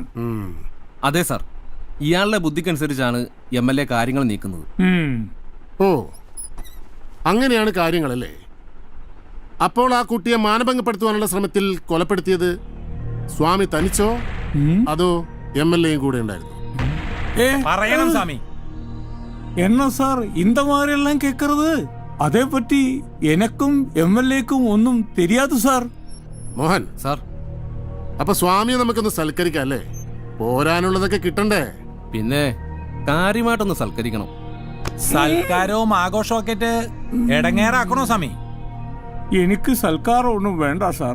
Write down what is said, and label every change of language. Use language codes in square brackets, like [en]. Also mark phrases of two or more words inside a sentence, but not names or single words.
[ml] അതെ സാർ, ഇയാളുടെ ബുദ്ധിക്കനുസരിച്ചാണ് MLA കാര്യങ്ങൾ നീക്കുന്നത്. ഓ, അങ്ങനെയാണ് കാര്യങ്ങളല്ലേ? അപ്പോൾ ആ കുട്ടിയെ മാനഭംഗപ്പെടുത്തുവാനുള്ള ശ്രമത്തിൽ കൊലപ്പെടുത്തിയത് സ്വാമി തനിച്ചോ അതോ MLAയും കൂടെ ഉണ്ടായിരുന്നു? പറയണം സ്വാമി. [ta] என்ன சார் இந்த மாதிரி எல்லாம் கேட்கறது? அதை பற்றி எனக்கும் MLAக்கும் ஒன்றும் தெரியாது சார். [ml] മോഹൻ സാർ, അപ്പൊ സ്വാമിയെ നമുക്കൊന്ന് സൽക്കരിക്കാം അല്ലേ? പോരാനുള്ളതൊക്കെ കിട്ടണ്ടേ? പിന്നെ കാര്യമായിട്ടൊന്ന് സൽക്കരിക്കണം. സൽക്കാരവും ആഘോഷവും ഒക്കെ ഇട്ട് ഇടങ്ങേറാക്കണോ സ്വാമി? എനിക്ക് സൽക്കാരം ഒന്നും വേണ്ട സാർ.